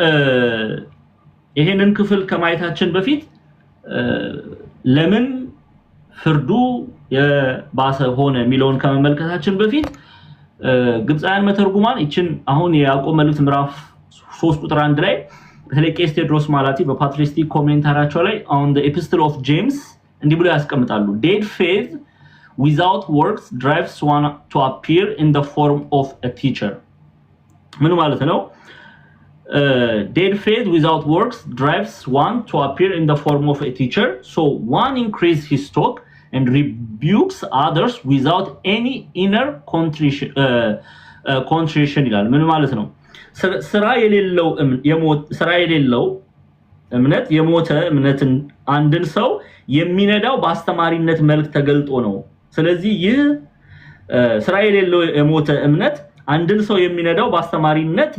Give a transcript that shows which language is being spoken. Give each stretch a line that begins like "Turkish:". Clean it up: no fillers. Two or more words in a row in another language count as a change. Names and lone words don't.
Amharic: ይሄንን ክፍል ከማየታችን በፊት ለምን ፍርዱ የባሰ ሆነ የሚለውን ከመመልከታችን በፊት ግብፃውያን መተርጉማን እቺን አሁን የያዕቆብ መልእክት ምዕራፍ 3 ቁጥር 1 ላይ በተለይ ቄስ ቴዎድሮስ ማላቲ በፓትሪስቲክ ኮሜንታራቸው ላይ
English: on the epistle of James
Amharic: እንዲህ ብሎ ያስቀምጣሉ።
English: dead faith without works drives one to appear in the form of a teacher።
Amharic: ምን ማለት ነው?
English: dead faith without works drives one to appear in the form of a teacher, so one increases his talk and rebukes others without any inner contrition
Amharic: ይላል። ምን ማለት ነው? ስራ የሌለው እምነት የሞተ እምነትን አንድን ሰው የሚነዳው በአስተማሪነት መልክ ተገልጦ ነው። ስለዚህ ይህ ስራ የሌለው የሞተ እምነት አንድን ሰው የሚነዳው በአስተማሪነት